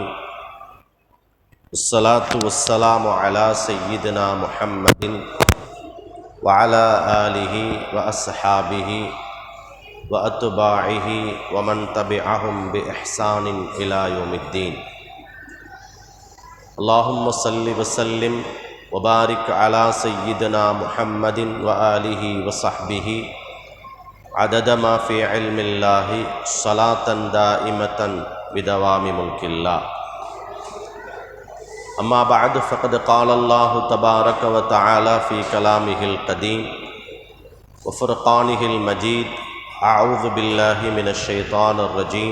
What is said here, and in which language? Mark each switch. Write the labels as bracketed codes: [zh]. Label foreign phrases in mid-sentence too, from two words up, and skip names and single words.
[ar] والصلاة والسلام على سيدنا محمد وعلى آله وأصحابه وأتباعه ومن تبعهم بإحسان إلى يوم الدين. اللهم صل وسلم وبارك على سيدنا محمد وآله وصحبه عدد ما في علم الله صلاة دائمة بدوام ملك الله. أما بعد فقد قال الله تبارك وتعالى في كلامه القديم وفرقانه المجيد: أعوذ بالله من الشيطان الرجيم.